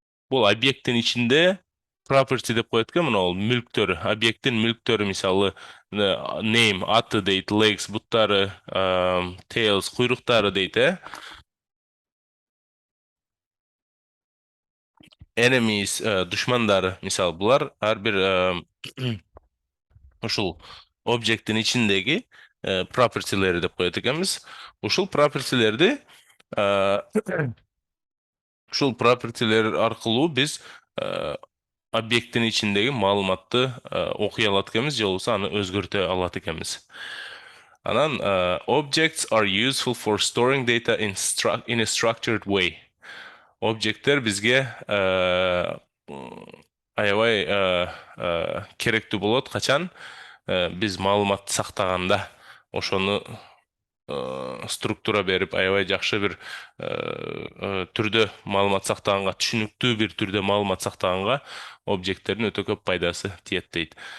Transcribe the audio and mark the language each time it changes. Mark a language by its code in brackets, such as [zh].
[ky] Бул объекттин ичинде property деп коет экен, мына бул мүлктөр, объекттин мүлктөрү, мисалы name аты дейт, legs буттары, tails куйруктары дейт, enemies душмандары, мисалы булар ар бир ушул объекттин ичиндеги propertylери деп коет экенбиз. Ушул propertylерди ушул propertylер аркылуу биз объекттин ичиндеги маалыматты окуй алат экенбиз, же болбосо аны өзгөртө алат экенбиз. [en] Анан objects are useful for storing data in a structured way. [ky] Объекттер бизге аябай керектүү болот качан биз маалыматты сактаганда, ошону структура берип, аябай жакшы бир түрдө маалымат сактаганга, түшүнүктүү бир түрдө маалымат сактаганга объекттердин өтө көп пайдасы тиет дейт.